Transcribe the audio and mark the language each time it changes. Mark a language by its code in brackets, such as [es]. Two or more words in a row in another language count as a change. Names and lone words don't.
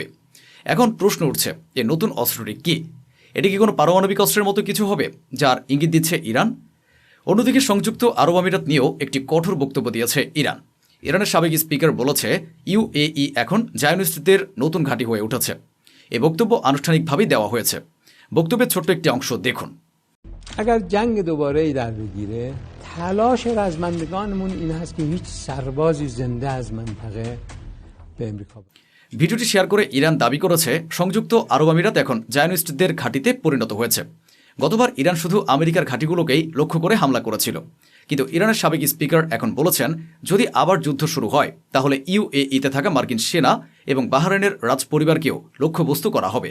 [bn] এখন প্রশ্ন উঠছে, এই নতুন অস্ত্রটি কি? এটি কি কোনো পারমাণবিক অস্ত্রের মতো কিছু হবে যার ইঙ্গিত দিচ্ছে ইরান? অন্যদিকে সংযুক্ত আরব আমিরাত নিয়েও একটি কঠোর বক্তব্য দিয়েছে ইরান। ইরানের সাবেক স্পিকার বলেছে UAE এখন জায়নিস্টদের নতুন ঘাঁটি হয়ে উঠেছে। এই বক্তব্য আনুষ্ঠানিকভাবেই দেওয়া হয়েছে। বক্তব্যের ছোট্ট একটি অংশ দেখুন। [fa] اگر جنگ دوباره ای در بگیره تلاش رزمندگانمون این هست که هیچ سربازی زنده از منطقه به امریکا [bn] ভিডিওটি শেয়ার করে ইরান দাবি করেছে সংযুক্ত আরব আমিরাত এখন জায়নিস্টদের ঘাঁটিতে পরিণত হয়েছে। গতবার ইরান শুধু আমেরিকার ঘাঁটিগুলোকেই লক্ষ্য করে হামলা করেছিল, কিন্তু ইরানের সাবেক স্পিকার এখন বলেছেন যদি আবার যুদ্ধ শুরু হয় তাহলে UAE-তে থাকা মার্কিন সেনা এবং বাহরাইনের রাজপরিবারকেও লক্ষ্যবস্তু করা হবে।